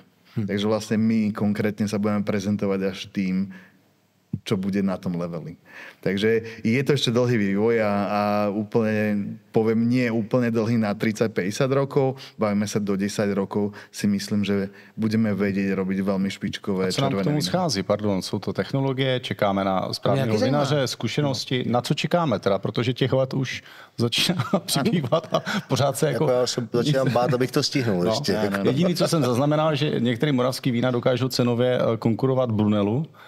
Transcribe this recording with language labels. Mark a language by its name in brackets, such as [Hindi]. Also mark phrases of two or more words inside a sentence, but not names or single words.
[Slovak] Takže vlastne my konkrétne sa budeme prezentovať až tým, čo bude na tom leveli. Takže je to ešte dlhý vývoj a úplne, poviem, nie úplne dlhý na 30-50 rokov. Bavíme sa do 10 rokov. Si myslím, že budeme vedieť robiť veľmi špičkové červené víno. [Czech] Co nám k tomu schází? Pardon, jsou to technologie, čekáme na správného vinaře, zkušenosti. Na co čekáme teda? Protože těch let už začíná přibývat a pořád se jako... Já se začínám bát, abych to stihnul ještě. No. Jediný, co jsem zaznamenal, že některé moravský vína dokážou cenově konkurovat Brunelu.